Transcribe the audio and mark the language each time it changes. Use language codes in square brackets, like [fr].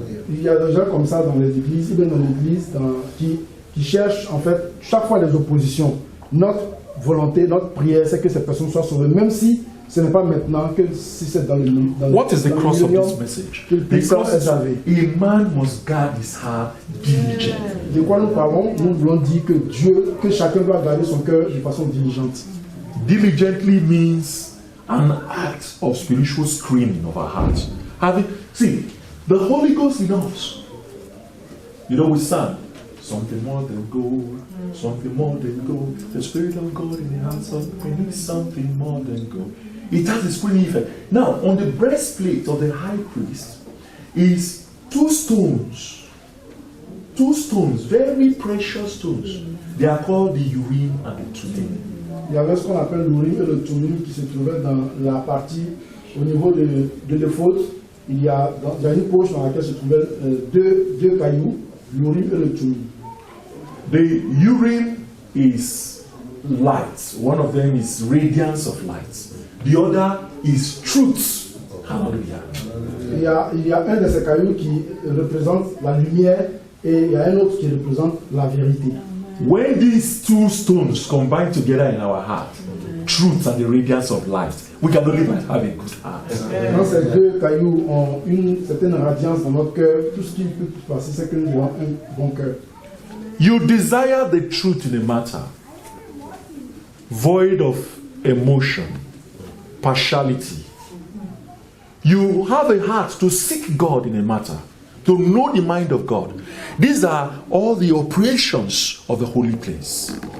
[fr] Il y a des gens comme ça dans les églises, même dans l'église, qui cherchent en fait chaque fois les oppositions. Notre volonté, notre prière, c'est que cette personne soit sauvée, même si ce n'est pas maintenant, que si c'est dans le [en] What is the cross of this message? Because a man must guard his heart diligently. [fr] De quoi nous parlons? Nous voulons dire que chacun doit garder son cœur de façon diligente. [en] Diligently means an act of spiritual screening of our hearts. See, the Holy Ghost in us. You know, we sang something more than gold, something more than gold. The Spirit of God in the hands of men is something more than gold. It has a spring effect. Now, on the breastplate of the high priest is two stones, very precious stones. They are called the Urim and the Thummim. [fr] Il y avait ce qu'on appelle l'Urim et le Thummim qui se trouvait dans la partie au niveau de l'éphod. Il y a une poche dans laquelle se trouvaient deux cailloux, l'Urim et le Thummim. [en] The Urim is light. One of them is radiance of light. The other is truth. Hallelujah. [fr] Il y a un de ces cailloux qui représente la lumière et il y a un autre qui représente la vérité. [en] When these two stones combine together in our heart, truth and the radiance of light, we can only have a good heart. [fr] Quand ces deux cailloux ont une certaine radiance dans notre cœur, tout ce qui peut se passer, c'est que nous avons un bon cœur. [en] You desire the truth in a matter, void of emotion, partiality. You have a heart to seek God in a matter, to know the mind of God. These are all the operations of the holy place.